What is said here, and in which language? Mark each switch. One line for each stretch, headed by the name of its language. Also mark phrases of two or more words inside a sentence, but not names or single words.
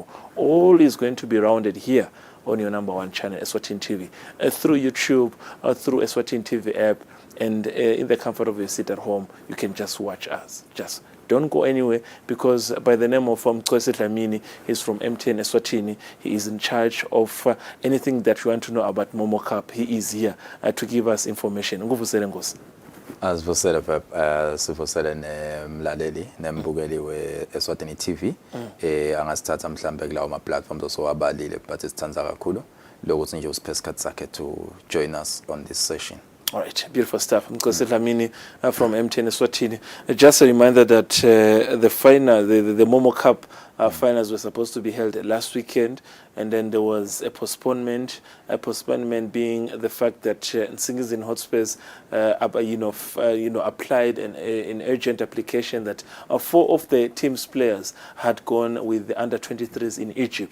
English: All is going to be rounded here on your #1 channel, Eswatini TV, through YouTube, through Eswatini TV app, and in the comfort of your seat at home, you can just watch us. Just don't go anywhere, because by the name of Mkwesi Dlamini, he's from MTN Eswatini. He is in charge of anything that you want to know about Momo Cup. He is here to give us information.
Swati: As vosele sivosele nemlaleli nembukeli we-Eswatini TV angasithatha mhlambe kulawo ma-platforms osowabalile, but sithanda kakhulu lokuthi nje usiphe isikhathi sakhe
English: to join us on this session. All right, beautiful stuff. Mkwesi Dlamini from MTN Eswatini. Just a reminder that the final, the Momo Cup finals were supposed to be held last weekend, and then there was a postponement. A postponement being the fact that Nsingizini Hotspurs, applied an urgent application that 4 of the team's players had gone with the under-23s in Egypt.